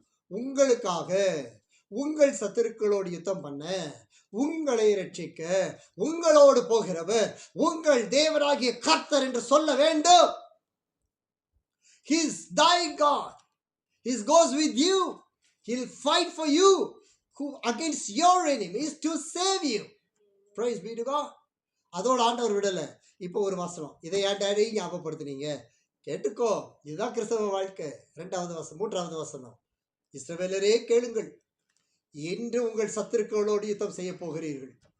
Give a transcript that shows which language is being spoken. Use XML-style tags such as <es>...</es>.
<ta>உங்களுக்காக உங்கள் சத்துருக்களோடு யுத்தம் பண்ண, உங்களை ரட்சிக்க உங்களோடு போகிறவர் உங்கள் தேவனாகிய கர்த்தர் என்று சொல்ல வேண்டும்.</ta> <en>He is thy God. He goes with you. He will fight for you against your enemies to save you. Praise be to God.</en> <ta>அதோட ஆண்டவர் விடலை. இப்போ ஒரு வசனம், இதை ஏன் டேடி ஞாபகப்படுத்துனீங்க? கேட்டுக்கோ, இதுதான் கிறிஸ்தவ வாழ்க்கை. 3வது வசனம். இஸ்ரவேலரே கேளுங்கள், இன்று உங்கள் சத்துருக்களோடு யுத்தம் செய்ய போகிறீர்கள்.</ta>